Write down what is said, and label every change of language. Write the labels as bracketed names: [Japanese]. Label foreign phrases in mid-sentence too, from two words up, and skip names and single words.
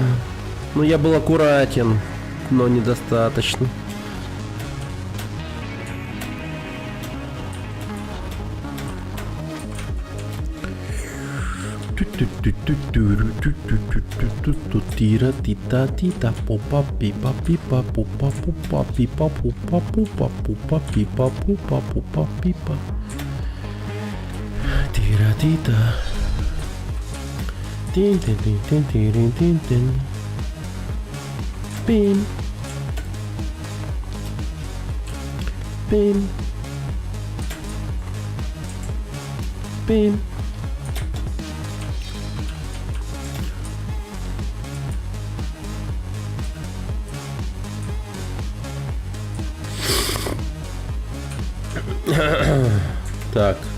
[Russian] Ну я был аккуратен, но недостаточно. Тира тита тита попа пипа пипа пупа пупа пипа пупа пупа пупа пипа пупа пупа пипа. Тира тита. Тин тин тин тин тин тин тин. Пин. Пин. Пин. Так.